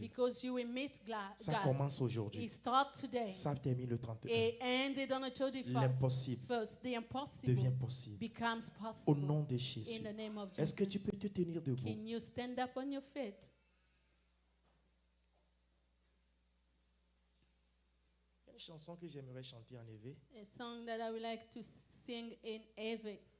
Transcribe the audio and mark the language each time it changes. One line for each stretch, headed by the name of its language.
English: Because you will meet
French: Ça
English: God.
French: commence
English: It
French: aujourd'hui.
English: starts today.
French: Ça termine le 31.
English: It ended on the 31st.
French: L'impossible
English: First, the
French: devient
English: impossible
French: possible.
English: becomes
French: Au
English: possible.
French: nom de
English: In
French: Jésus.
English: the name of
French: Est-ce que tu
English: Jesus.
French: peux te tenir debout?
English: Can you stand up on your feet?
French: Il y a une chanson que j'aimerais chanter en éveil.
English: A song that I would like to sing in Eve.